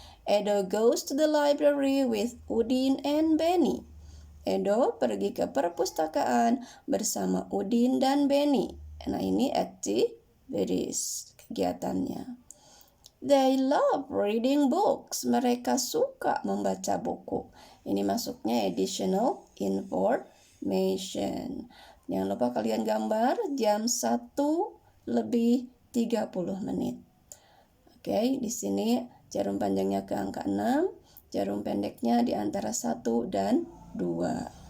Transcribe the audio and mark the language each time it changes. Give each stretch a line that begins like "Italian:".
English: Edo goes to the library with Udin and Benny.
Indonesian: Edo pergi ke perpustakaan bersama Udin dan Benny. Nah, ini activities, kegiatannya.
English: They love reading books.
Indonesian: Mereka suka membaca buku. Ini masuknya additional information. Jangan lupa kalian gambar jam 1:30. Oke, di sini jarum panjangnya ke angka 6, jarum pendeknya di antara 1 dan 2.